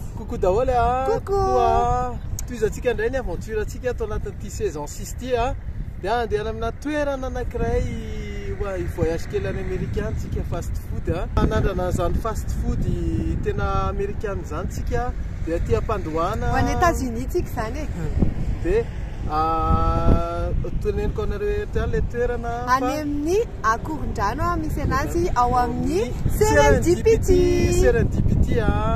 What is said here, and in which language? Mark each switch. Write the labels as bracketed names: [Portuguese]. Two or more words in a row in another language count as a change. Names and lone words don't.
[Malagasy] Coucou daholo ah. Coucou. Toizatsika indray ny aventure atsika atao anatin'ity saison 6 ty ah. Dia andeha amina toerana anankiray voyage kely any américain tsika [English] fast food [Malagasy] ah. Anandrana zany [English] fast food [Malagasy] tena américain zany tsika. Dia aty ampandohana. Ho any États-Unis tsika zany. Dia teneniko anareo le toerana any amin'ny Akorondrano misy anazy ao amin'ny Serendipity. Serendipity ah.